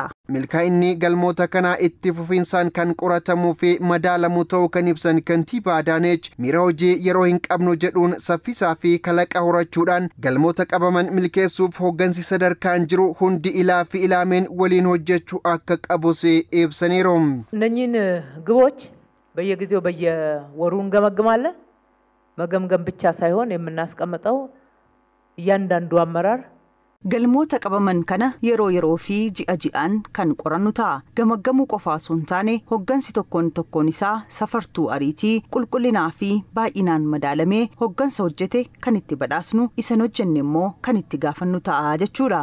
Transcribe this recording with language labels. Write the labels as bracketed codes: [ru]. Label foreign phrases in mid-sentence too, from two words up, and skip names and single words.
[om] Milkaa'inni galmoota kanaa itti fufiinsaan kan qoratamuu fi madaalamu ta'uu kan ibsan kantiibaa Adaanech miira hojii yeroo hin qabnu jedhuun saffisaa fi kalaqa horachuudhaan galmoota qabaman milkeessuuf hooggansi sadarkaan jiru hundi ilaa fi ilaameen waliin hojjechuu akka qabus ibsaniiru. [am] እነኚህን ግቦች በየጊዜው በየወሩ እንገመግማለን። መገምገም ብቻ ሳይሆን የምናስቀምጠው እያንዳንዱ አመራር [om] galmoota qabaman kana yeroo fi ji'aan kan qorannu ta'a. Gamaggamuu qofaa osoo hin taane hooggansi tokkoon isaa safartuu ariitii qulqullinaa fi baay'inaan madaalamee hooggansa hojjete kan itti badhaasnu isan hojjenne immoo kan itti gaafannu ta'a jechuudha.